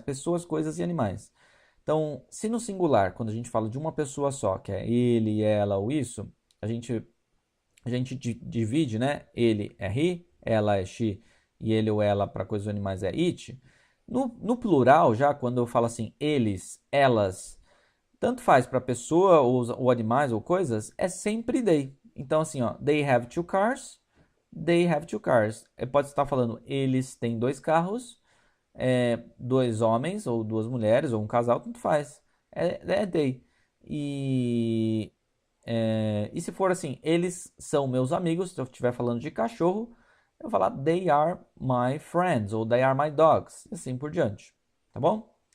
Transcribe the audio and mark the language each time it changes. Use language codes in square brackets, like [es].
[pt] Pessoas, coisas e animais. Então, se no singular, quando a gente fala de uma pessoa só, que é ele, ela ou isso, a gente, divide, né? Ele é he, ela é she, e ele ou ela para coisas ou animais é it. No plural, já quando eu falo assim, eles, elas, tanto faz para pessoa ou animais ou coisas, é sempre they. Então, assim, ó, [en] they have two cars, [pt] they have two cars. Pode estar falando, eles têm dois carros, dois homens, ou duas mulheres, ou um casal, tanto faz. É they. E, e se for assim, eles são meus amigos, se eu estiver falando de cachorro, eu vou falar [en] they are my friends, [pt] ou [en] they are my dogs, [pt] e assim por diante. Tá bom?